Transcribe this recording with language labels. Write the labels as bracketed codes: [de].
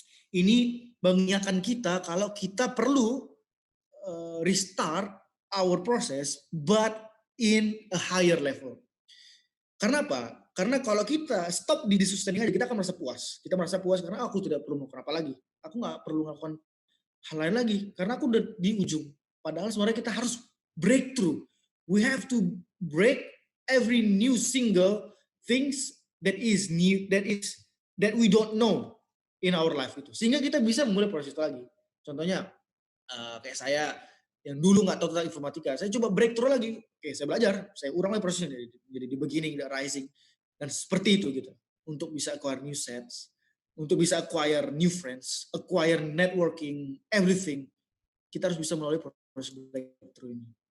[id] Ini mengingatkan kita kalau kita perlu [en] restart our process but in a higher level. [id] Karena apa? Karena kalau kita stop di sustaining aja, kita akan merasa puas. Kita merasa puas karena aku tidak perlu melakukan apa lagi. Aku nggak perlu melakukan hal lain lagi karena aku udah di ujung. Padahal sebenarnya kita harus breakthrough. [en] We have to break every new single things that is new, that we don't know in our life itu. [id] Sehingga kita bisa memulai proses itu lagi. Contohnya kayak saya yang dulu nggak tahu tentang informatika, saya coba breakthrough lagi. Oke, saya belajar, saya ulang lagi prosesnya jadi di beginning, [en] the rising, [id] dan seperti itu gitu. Untuk bisa [en] acquire new sets, [id] untuk bisa [en] acquire new friends, [id] acquire networking, everything, kita harus bisa melalui proses breakthrough ini.